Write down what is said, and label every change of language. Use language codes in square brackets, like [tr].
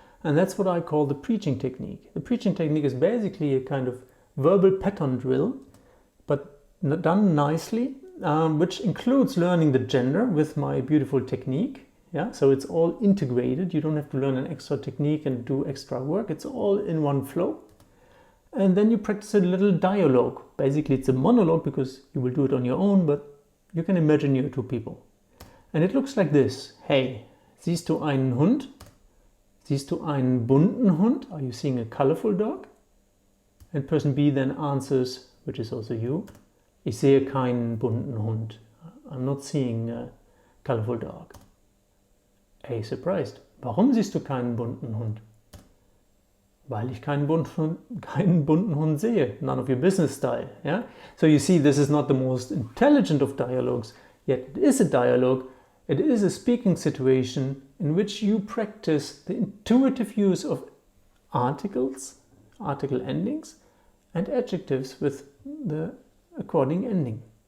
[en] And that's what I call the preaching technique. The preaching technique is basically a kind of verbal pattern drill, but done nicely, which includes learning the gender with my beautiful technique. Yeah, so it's all integrated. You don't have to learn an extra technique and do extra work. It's all in one flow. And then you practice a little dialogue. Basically, it's a monologue, because you will do it on your own, but you can imagine you're 2 people. And it looks like this. [de] Hey, siehst du einen Hund? Siehst du einen bunten Hund? [en] Are you seeing a colorful dog? And person B then answers, which is also you, ich sehe keinen bunten Hund. I'm not seeing a colorful dog. Hey, surprised. [de] Warum siehst du keinen bunten Hund? Weil ich keinen bunten Hund sehe. [en] None of your business style. Yeah? So you see, this is not the most intelligent of dialogues, yet it is a dialogue. It is a speaking situation in which you practice the intuitive use of articles, article endings, and adjectives with the according ending.